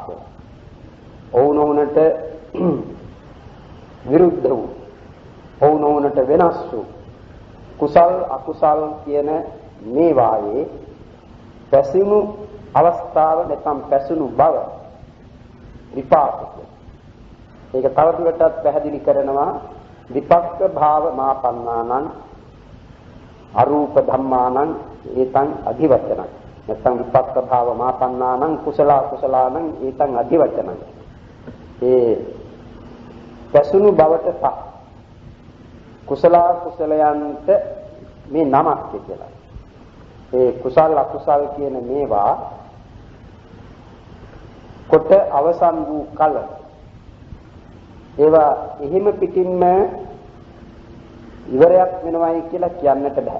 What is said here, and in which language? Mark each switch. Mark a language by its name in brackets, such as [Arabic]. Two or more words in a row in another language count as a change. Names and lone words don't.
[Sinhala] ඕනෝනට විරුද්ධ වූ ඕනෝනට වෙනස් වූ කුසල් අකුසල් කියන මේවායේ පැසුණු අවස්ථාව නැත්නම් පැසුණු බව විපාක. ඒක තවදුරටත් පැහැදිලි කරනවා [Pali] විපක්ක භාව මාපන්නානං අරූප ධම්මානං ඒතං අධිවචනං. නැත්නම් විපක්ක භාව මාපන්නානං කුසලානං ඒතං අධිවචනං. [Sinhala] ඒ පැසුණු බවට පත් කුසලයන්ට මේ නමක් කියලා. ඒ කුසල අකුසල් කියන මේවා කොට අවසන් වූ කල ඒවා එහෙම පිටින්ම ඉවරයක් වෙනවයි කියලා කියන්නට බෑ.